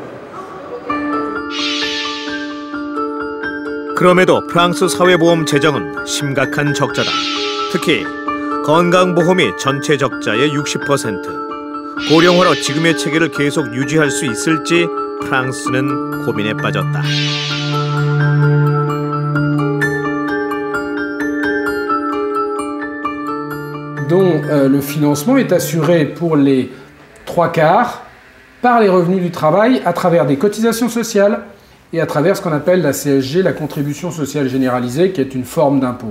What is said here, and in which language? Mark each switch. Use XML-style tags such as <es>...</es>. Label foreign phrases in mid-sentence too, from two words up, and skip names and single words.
<ko>그럼에도 프랑스 사회보험 재정은 심각한 적자다. 특히 건강보험이 전체 적자의 60%. 고령화로 지금의 체계를 계속 유지할 수 있을지 프랑스는 고민에 빠졌다.</ko> <fr>dont le financement est assuré pour les 3/4 par les revenus du travail à travers des cotisations sociales et à travers ce qu'on appelle la CSG, la contribution sociale généralisée, qui est une forme d'impôt.</fr>